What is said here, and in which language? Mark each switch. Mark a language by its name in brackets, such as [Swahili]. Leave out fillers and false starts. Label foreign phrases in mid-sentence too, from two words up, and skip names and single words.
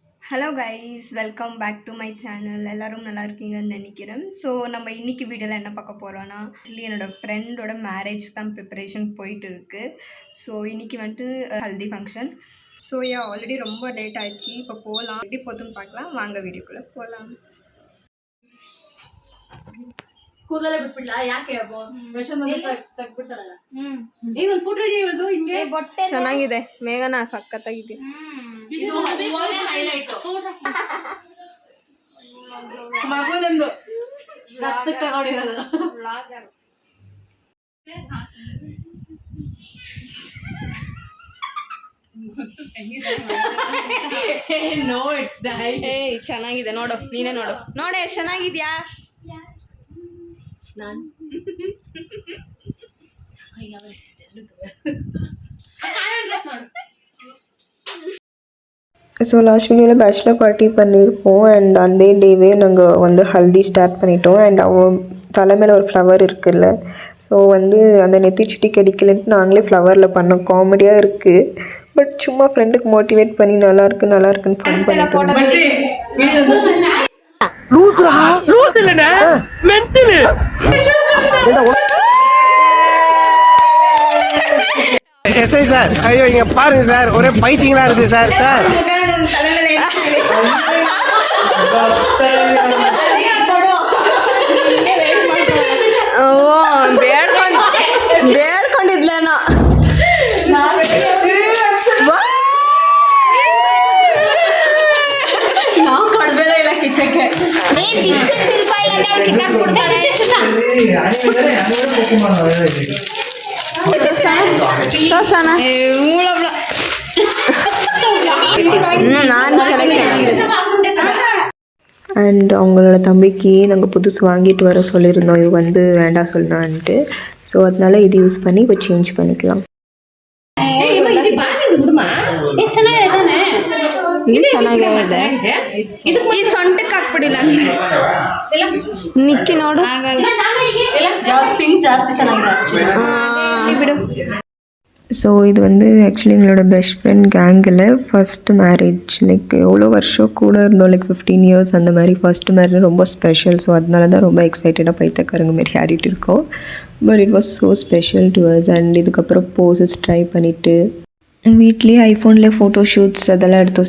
[English] Hello guys, welcome back to my channel. [Tamil] எல்லோரும் நல்லா இருக்கீங்கன்னு நினைக்கிறேன். ஸோ நம்ம இன்றைக்கி வீடியோவில் என்ன பார்க்க போகிறோன்னா, ஆக்சுவலி என்னோடய ஃப்ரெண்டோட மேரேஜ் தான் ப்ரிப்பரேஷன் போயிட்டு இருக்குது. ஸோ இன்றைக்கி வந்துட்டு ஹல்தி ஃபங்க்ஷன். [English] so already [Tamil] ரொம்ப லேட் ஆகிடுச்சு. இப்போ போகலாம், எப்படி போதுன்னு பார்க்கலாம். வாங்க வீடியோக்குள்ளே போகலாம். [Kannada] ಕೂದಲೇ ಬಿಟ್ಬಿಡ್ಲಾ? ಯಾಕೆ ಒಂದು ಫೋಟೋ ರೆಡಿ ಹೇಳ್ದು ಹಿಂಗೆ ಚೆನ್ನಾಗಿದೆ. ಮೇಘನಾ ಸಖತ್ತಾಗಿದೆ. ಮಗುನಂದು ರಕ್ತ ತಗೊಂಡಿರೋದು. ಚೆನ್ನಾಗಿದೆ ನೋಡು, ನೀನೇ ನೋಡು. ನೋಡು ಎಷ್ಟು ಚೆನ್ನಾಗಿದ್ಯಾ. [English] so last [Tamil] வீடியோவில் [English] bachelor party [Tamil] பண்ணியிருப்போம். அண்ட் அந்த டேவே நாங்கள் வந்து ஹல்தி ஸ்டார்ட் பண்ணிட்டோம். அண்ட் அவன் தலைமையில் ஒரு ஃப்ளவர் இருக்குல்ல, ஸோ வந்து அந்த நெத்திச்சுட்டி கிடைக்கலன்ட்டு நாங்களே ஃப்ளவரில் பண்ணோம். காமெடியாக இருக்குது. பட் சும்மா ஃப்ரெண்டுக்கு மோட்டிவேட் பண்ணி நல்லாயிருக்குன்னு ஃபன் பண்ணிட்டு எஸ்ஐ சார், ஐயோ இங்க பாருங்க சார், ஒரே பைத்தியங்களா இருக்கு சார். சார் [Kannada] ಬೇಡ್ಕೊಂಡಿದ್ಲೇನೋ. ನಾವು ಕೊಡ್ಬೇಡ ಇಲ್ಲ ಕಿಚ್ಚಕ್ಕೆ. [Tamil] அண்ட் அவங்களோட தம்பிக்கு நாங்கள் புதுசு வாங்கிட்டு வர சொல்லியிருந்தோம். இது வந்து வேண்டாம் சொல்லலான்ட்டு. ஸோ அதனால இது யூஸ் பண்ணி இப்போ சேஞ்ச் பண்ணிக்கலாம். [Kannada] ಇದು ಚೆನ್ನಾಗಿದೆ. ಈ ಸೊಂಟಕ್ಕೆ ಹಾಕ್ಬಿಡಿಲ್ಲ ನಿಕ್ಕಿ ನೋಡು. ಪಿಂಕ್ ಜಾಸ್ತಿ ಚೆನ್ನಾಗಿದೆ ಬಿಡು. [Tamil] ஸோ இது வந்து ஆக்சுவலி எங்களோட [English] best friend gang [Tamil] ஃபஸ்ட்டு மேரேஜ். லைக் எவ்வளோ வருஷம் கூட இருந்தோம், [English] like 15 years [Tamil] அந்த மாதிரி. ஃபஸ்ட்டு மேரேஜ் ரொம்ப ஸ்பெஷல். ஸோ அதனால தான் ரொம்ப எக்ஸைட்டடாக பைத்தக்காரங்க மாரி ஆடிட்டு இருக்கோம். [English] But it was so special to us. [Tamil] அண்ட் இதுக்கப்புறம் [English] poses try [Tamil] பண்ணிவிட்டு வீட்லேயே [English] iPhone photo shoots [Tamil] அதெல்லாம் எடுத்தோம்.